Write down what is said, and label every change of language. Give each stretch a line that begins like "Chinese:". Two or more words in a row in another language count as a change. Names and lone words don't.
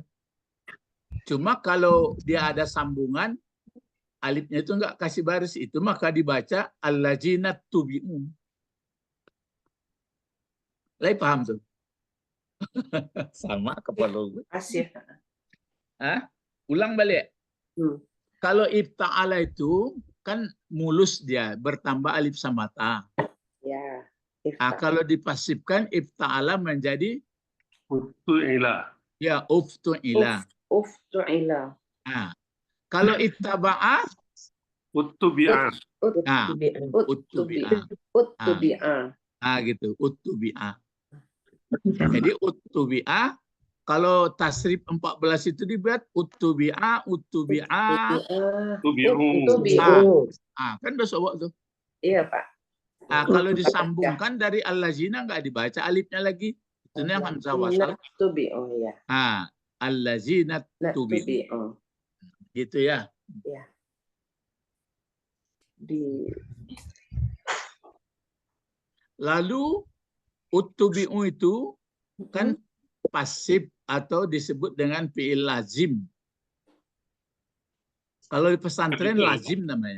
Indonesian: Cuma kalau dia ada sambungan, alifnya itu enggak kasih baris itu, maka dibaca
Arabic: allazina tubi'u.
Indonesian: Lai paham tuh? Sama kepala gue. Pasif. Ulang balik. Hmm. Kalau ifta'ala itu kan mulus dia, bertambah alif sama ta. Ya. Kalau dipasifkan ifta'ala menjadi
Arabic: Uttu'ila. ya uftu'ila. Uftu'ila.
Indonesian: Kalau ittaba'a
Arabic: Uttubi'a. uttubi'a. Uttubi'a.
Indonesian: Gitu, uttubi'a. Jadi uttubi'a kalau tasrif 14 itu dibuat uttubi'a.
Arabic: Uttubi'u. Uttubi'u.
Indonesian: Kan udah sobat tuh. Iya, Pak. Kalau disambungkan dari allazina nggak dibaca alifnya lagi. Itu yang hamzah wasal.
Arabic: Tubi'u ya. Allazina tubi'u. Tubi'u.
Indonesian: Gitu ya. Ya. Di Lalu uttubi'u itu kan pasif atau disebut dengan
Arabic: fi'il lazim.
Indonesian: Kalau di pesantren lazim namanya.